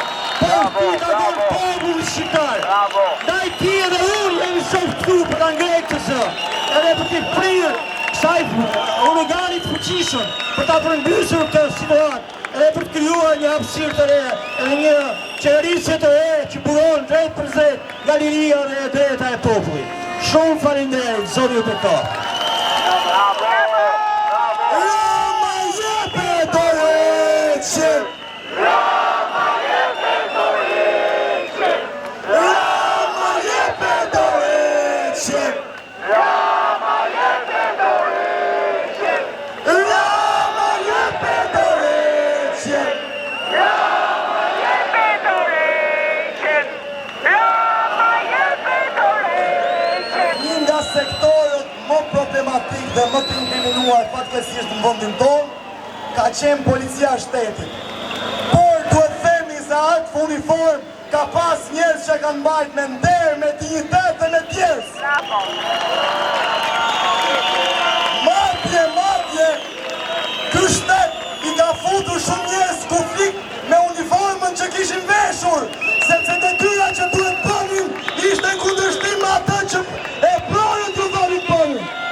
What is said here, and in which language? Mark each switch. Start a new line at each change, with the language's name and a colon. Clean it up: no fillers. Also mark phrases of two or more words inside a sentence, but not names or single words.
Albanian: Po ku takon populli shqiptar. Ndaj ti edhe unë jemi sot këtu për ta ngrejë këtë zë, edhe për të prirë kësaj organit fuqishëm, për ta përmbysur këtë situatë, edhe për të krijuar një hapësirë të re, edhe një qeverisje të re që buron drejt për drejt nga liria dhe e drejta e popullit. Shumë faleminderit, Zoti ju bekoj. Rama jepe dorëçi. Rama jepe dorëçi. Rama jepe dorëçi. Rama jepe dorëçi. Rama jepe dorëçi. Rama jepe dorëçi. Rama jepe dorëçi. Një nga sektorët më problematik dhe më të inkriminuar fatkeqësisht në vendin tonë ka qenë policia e shtetit. Por duhet themi se atë uniform ka pas njerëz që kanë mbajtur me nder, me dinjitet dhe me djes. Madje ky shtet i ka futur shumë njerëz konflikt me uniformën që kishin veshur, sepse detyra që duhet bënin ishte në kundërshtim me atë që e pronën t'u dhënin bënin.